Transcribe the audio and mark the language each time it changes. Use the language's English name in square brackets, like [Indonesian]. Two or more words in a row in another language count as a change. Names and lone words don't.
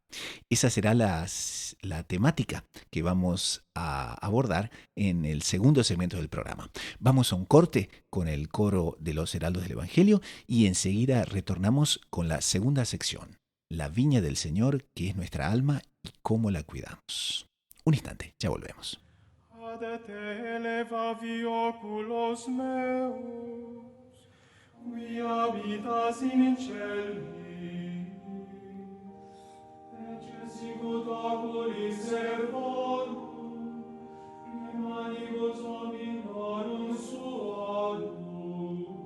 [Spanish] Esa será la temática que vamos a abordar en el segundo segmento del programa. Vamos a un corte con el coro de los heraldos del Evangelio y enseguida retornamos con la segunda sección, la viña del Señor, que es nuestra alma y cómo la cuidamos. Un instante, ya volvemos. [Latin] Qui habitas in celis, ecce sicut oculis servorum, in manibus hominorum suarum.